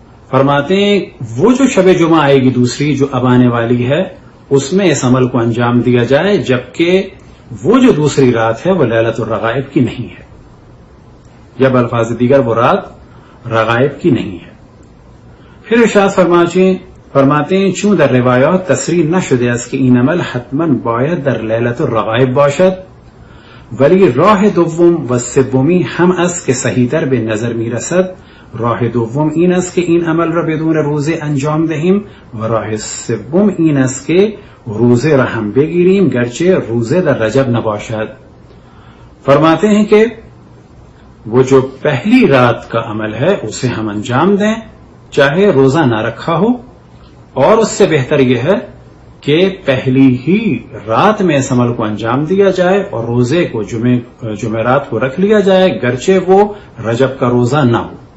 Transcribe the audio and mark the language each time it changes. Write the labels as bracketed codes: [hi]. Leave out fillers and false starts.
[ur] فرماتے ہیں وہ جو شب جمعہ آئے گی دوسری جو اب آنے والی ہے اس میں اس عمل کو انجام دیا جائے، جبکہ وہ جو دوسری رات ہے وہ لیلت الرغائب کی نہیں ہے، یا بالفاظ دیگر وہ رات رغائب کی نہیں ہے. پھر ارشاد فرماتے ہیں [fa] چون در روایات تصریح نشده است که این عمل حتما باید در لیلت الرغائب باشد، ولی راه دوم و سومی هم است که صحیح‌تر به نظر می‌رسد. راه دوم این است که این عمل را بدون روزه انجام دهیم و راه سوم این است که روزه را هم بگیریم گرچه روزه در رجب نباشد. [ur] فرماتے ہیں کہ وہ جو پہلی رات کا عمل ہے اسے ہم انجام دیں چاہے روزہ نہ رکھا ہو، اور اس سے بہتر یہ ہے کہ پہلی ہی رات میں اس عمل کو انجام دیا جائے اور روزے کو جمعرات کو رکھ لیا جائے گرچہ وہ رجب کا روزہ نہ ہو.